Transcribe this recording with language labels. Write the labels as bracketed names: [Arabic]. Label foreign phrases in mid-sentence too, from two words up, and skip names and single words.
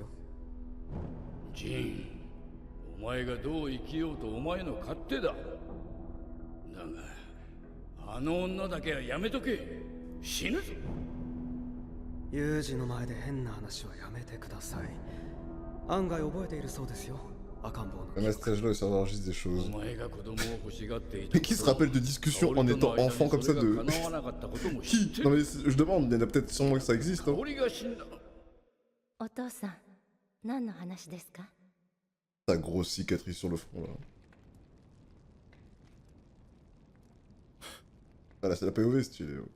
[Japanese] ジン、お前がどう生きようとお前の勝手だ。だがあの女だけはやめとけ。死ぬぞ。ユージの前で変な話はやめてください。案外覚えているそうですよ。赤ん坊の。 [French] À cet âge-là, il s'enregistre des choses. Mais qui se rappelle de discussions en étant enfant comme ça de... Qui? Non mais je demande, il y en a peut-être sûrement que ça existe. Hein. [Japanese] お父さん、何の話ですか? [French] Ta grosse cicatrice sur le front là. Ah là c'est la POV stylé.